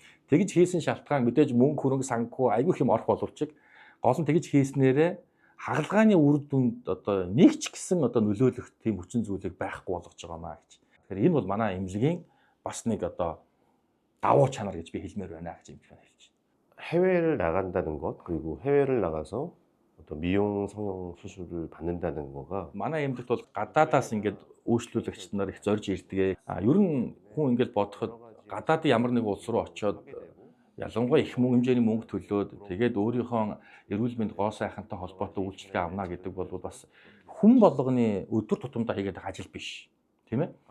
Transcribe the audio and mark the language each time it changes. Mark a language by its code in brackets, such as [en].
[mn] Тэгж хийсэн шалтгаан мэдээж мөнгө хөрөнгө санхүү айгүй их юм орох боловч гол нь тэгж хийснээрээ хагалгааны үр дүнд одоо нэг ч гэсэн одоо нөлөөлөх тийм хүчин зүйлийг байхгүй болгож байгаамаа гэж. Тэгэхээр энэ бол манай эмнэлгийн бас нэг одоо давуу чанар гэж би хэлмээр байна гэж хэлж байна. [ko] 해외를 나간다는 것 그리고 해외를 나가서 어떤 미용 성형 수술을 받는다는 거가 [mn] манай эмнэлэгт бол гадаадаас ингээд үйлчлүүлэгч нар их зорж ирдэг. Ер нь хүн ингээд бодоход гадаадын ямар нэг улс руу очиод ялангуяа их хэмжээний мөнгө төлөөд тэгээд өөрийнхөө эрүүл мэнд гоо сайхантай холбоотой үйлчилгээ авна гэдэг бол бас хүн болгоны өдөр тутамдаа хийгээд байгаа ажил биш. Тийм ээ?